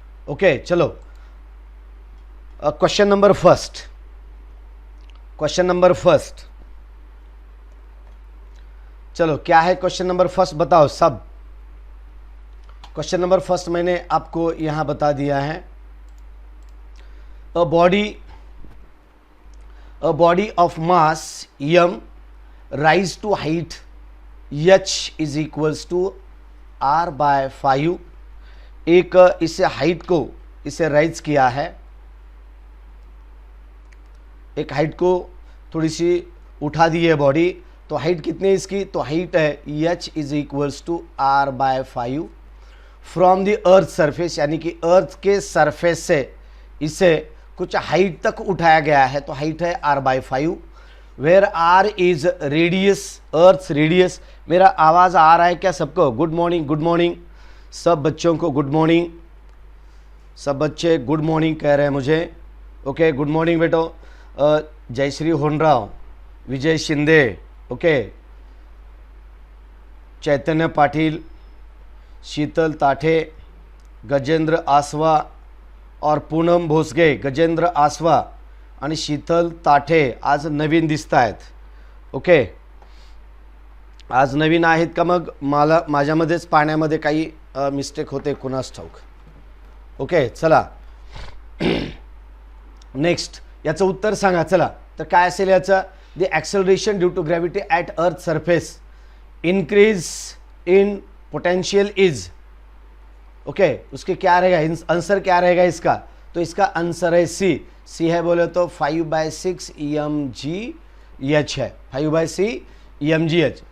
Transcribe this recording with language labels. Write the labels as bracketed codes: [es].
[hi] Okay चलो, question number first. चलो क्या है क्वेश्चन नंबर फर्स्ट, बताओ सब। क्वेश्चन नंबर फर्स्ट मैंने आपको यहां बता दिया है। [en] A body of mass m rise to height h is equals to r by 5। [hi] एक इसे हाइट को इसे राइज किया है, एक हाइट को थोड़ी सी उठा दी है बॉडी, तो हाइट कितनी है इसकी? तो हाइट है [en] h is equals to r by 5 from the earth surface, [hi] यानी कि अर्थ के सरफेस से इसे कुछ हाइट तक उठाया गया है, तो हाइट है r by 5, [en] where r is radius, [hi] earth radius. मेरा आवाज़ आ रहा है क्या सबको? गुड मॉर्निंग, गुड मॉर्निंग सब बच्चों को, गुड मॉर्निंग। सब बच्चे गुड मॉर्निंग कह रहे हैं मुझे। ओके गुड मॉर्निंग बेटो। [mr] जयश्री होनराव, विजय शिंदे, ओके, चैतन्य पाटिल, शीतल ताठे, गजेंद्र आसवा और पूनम भोसगे, गजेंद्र आसवा आणि शीतल ताठे आज नवीन दिसत आहेत। ओके आज नवीन आहेत का? मग मला माझ्यामध्येच पाण्यामध्ये काही मिस्टेक होते, कुणास ठाऊक। ओके चला नेक्स्ट, याचं उत्तर सांगा। चला तर काय असेल याचं? [en] The acceleration due to gravity at earth surface increase in potential is. [hi] Okay उसके क्या रहेगा, आंसर क्या रहेगा इसका? तो इसका आंसर है सी है, बोले तो 5/6 mgh है, 5/6 mgh।